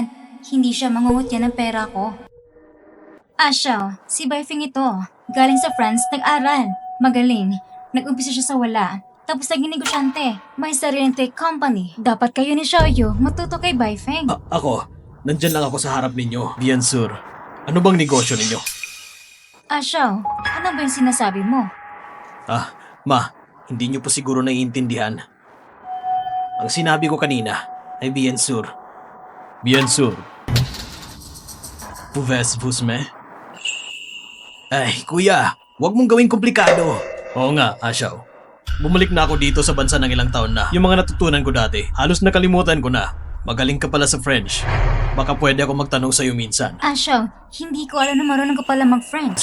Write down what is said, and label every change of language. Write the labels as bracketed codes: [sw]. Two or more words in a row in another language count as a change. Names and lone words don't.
[tl] Hindi siya mangungutya ng pera ko. Ashaw, si Baifeng ito. Galing sa France, nag-aral. Magaling. Nag-umpisa siya sa wala. Tapos naging negosyante. May sariling [en] tech company. [tl] Dapat kayo ni Xiaoyu matuto kay Baifeng. Ako, nandyan lang ako sa harap ninyo. [fr] Bien sur. [tl] Ano bang negosyo ninyo? Ashaw, ano ba yung sinasabi mo? Ma, Hindi niyo po siguro naiintindihan. Ang sinabi ko kanina ay [fr] bien sûr. Bien sûr. Pouvez-vous me? [tl] Ay, kuya, huwag mong gawing komplikado. Oo nga, Ashaw. Bumalik na ako dito sa bansa ng ilang taon na. Yung mga natutunan ko dati, halos nakalimutan ko na. Magaling ka pala sa French. Baka pwede ako magtanong sa'yo minsan. Ashaw, hindi ko alam na marunong ka pala mag-French.